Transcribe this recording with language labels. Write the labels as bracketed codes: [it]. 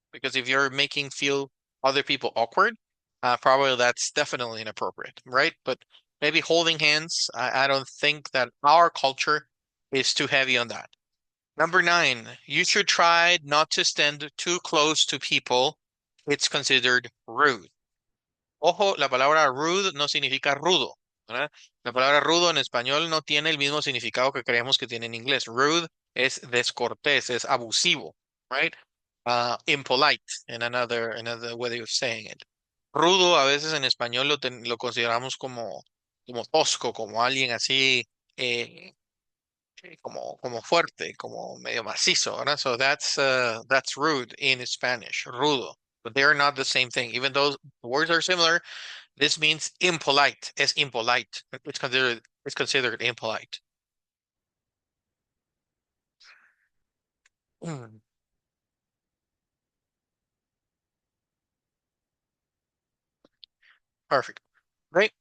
[en] Because if you're making feel other people awkward, probably that's definitely inappropriate, right? But maybe holding hands, I don't think that our culture is too heavy on that. Number nine, you should try not to stand too close to people. It's considered rude. [es] Ojo, la palabra rude no significa rudo, ¿verdad? La palabra rudo en español no tiene el mismo significado que creemos que tiene en inglés. Rude es descortés, es abusivo, right? [en] Impolite in another way of saying it. [es] Rudo a veces en español lo consideramos como tosco, como alguien así, eh, como fuerte, como medio macizo, ¿verdad? [en] So that's rude in Spanish, rudo. But they're not the same thing. Even though the words are similar, this means impolite. Es impolite. It's considered impolite. Mm, perfect. Right.